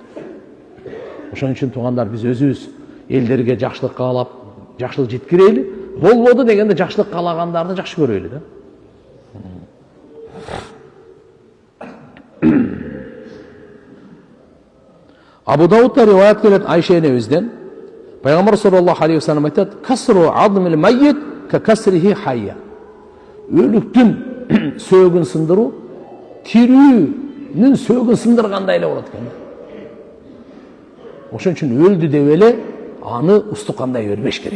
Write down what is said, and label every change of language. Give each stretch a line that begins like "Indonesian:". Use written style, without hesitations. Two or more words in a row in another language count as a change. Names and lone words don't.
Kyrgyz: Ошон үчүн туугандар, биз өзүбүз элдерге жакшылык каалап, жакшылык жеткирели, болбоду дегенде жакшылык каалагандарды жакшы көрөйлү да. Абу Даудта риваят келет Айша энебизден.
Arabic: Пайгамбар صلى الله عليه وسلم айтат: "كسر عظم الميت ككسره حيا."
Kyrgyz: Өлүктүн сөөгүн сындыруу тирүүнүн сөөгүн сындыргандай эле болот экен. Ошон үчүн өлдү деп эле аны устукандай бербеш керек.